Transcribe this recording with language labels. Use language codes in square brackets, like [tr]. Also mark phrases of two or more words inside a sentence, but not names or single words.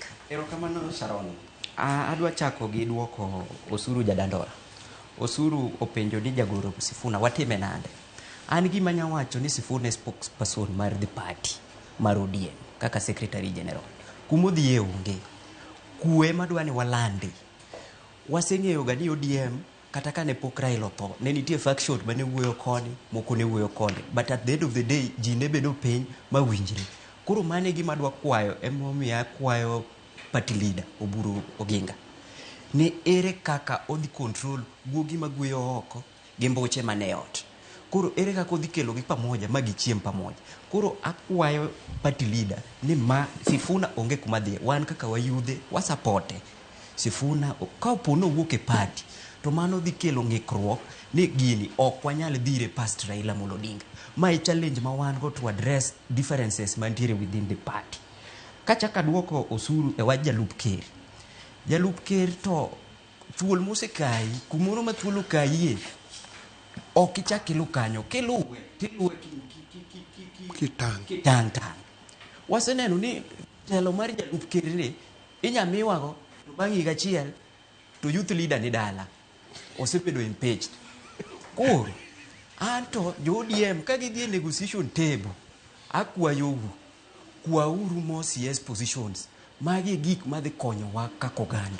[luo] erokamano Sharon adwa chako gi duoko Osuru Jadandora Osuru openjo ni jagoro Sifuna watime nade an gima nyawacho ni Sifuna spokesperson mar [en] the party [luo] mar ODM kaka [en] secretary general [luo] kumodhiye onge kuwe madwani walandi waseng'eyo ga ni ODM kata kane pok Raila otho ne nitie faction mane wuoyo koni moko ne wuoyo koni but [en] at the end of the day [luo] ji ne bedo piny mawinjre koro mane gima dwa kwayo emomiyo akwayo [en] party leader [luo] Oburu Oginga ni ere kaka odhi control guogi magweyo oko gi mboche mane ot koro ere kaka odhi kelo gi pamoja magichiem pamoja koro akwayo [en] party leader [luo] ni ma Sifuna onge kuma dhi wan kaka wayudhe wasapote Sifuna ka opono wuok e party to mano dhi kelo ng'ikruok ni gini ok wanyal dhire past Raila Amolo Odinga ma e challenge ma wan go [en] to address differences [luo] mantiere [en] within the party [luo] kachaka duoko Osuru e wach jalup ker to thuol mosekai kumoro ma thuolo kayie ok ichak ilu kanyo kiluwe kitang waseneno ni telo mar jalup ker ni inyamiwago to bang' higa achiel to [en] youth leader [luo] ni dala osebedo impeached koro anto jo ODM ka gidhi e [en] negotiation table [luo] akwayou kwauru mo [en] CS positions [luo] magi gik madhi konyowa kaka oganda.